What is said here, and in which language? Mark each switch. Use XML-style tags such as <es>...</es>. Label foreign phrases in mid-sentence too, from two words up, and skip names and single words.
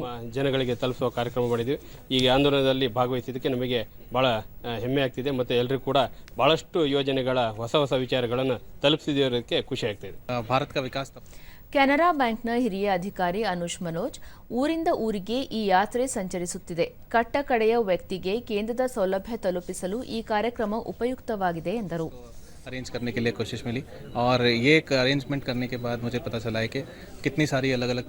<kn>ಜನಗಳಿಗೆ ತಲುಪಿಸುವ ಕಾರ್ಯಕ್ರಮ ಮಾಡಿದ್ವಿ. ಈ ಆಂದೋಲನದಲ್ಲಿ ಭಾಗವಹಿಸಿದ್ದಕ್ಕೆ ನಮಗೆ ಬಹಳ ಹೆಮ್ಮೆ ಆಗ್ತಿದೆ ಮತ್ತು ಎಲ್ಲರಿಗೂ ಕೂಡ ಬಹಳಷ್ಟು ಯೋಜನೆಗಳ ಹೊಸ ವಿಚಾರಗಳನ್ನು ತಲುಪಿಸಿದಕ್ಕೆ ಖುಷಿ ಆಗ್ತಿದೆ. ಭಾರತ ವಿಕಾಸ ಕೆನರಾ ಬ್ಯಾಂಕ್ನ ಹಿರಿಯ ಅಧಿಕಾರಿ ಅನುಷ್ ಮನೋಜ್, ಊರಿಂದ ಊರಿಗೆ ಈ ಯಾತ್ರೆ ಸಂಚರಿಸುತ್ತಿದೆ. ಕಟ್ಟಕಡೆಯ ವ್ಯಕ್ತಿಗೆ ಕೇಂದ್ರದ ಸೌಲಭ್ಯ ತಲುಪಿಸಲು ಈ ಕಾರ್ಯಕ್ರಮ ಉಪಯುಕ್ತವಾಗಿದೆ ಎಂದರು.</kn> <hi>अरेंज करने के लिए कोशिश मिली और ये अरेंजमेंट करने के बाद मुझे पता चला है कि कितनी सारी अलग अलग</hi>